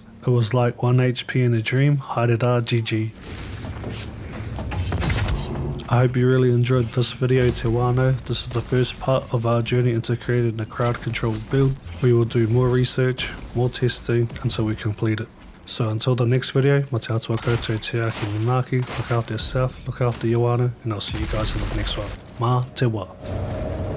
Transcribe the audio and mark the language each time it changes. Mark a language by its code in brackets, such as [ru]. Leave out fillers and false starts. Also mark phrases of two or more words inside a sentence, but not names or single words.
[en] It was like 1 HP in a dream, Haidara GG. I hope you really enjoyed this video, Te Wano. This is the first part of our journey into creating a crowd controlled build. We will do more research, more testing until we complete it. So until the next video, [mi] mā te atua koutou te aki manaaki, [en] look after yourself, look after your whānau, and I'll see you guys in the next one. [mi] Mā te wā.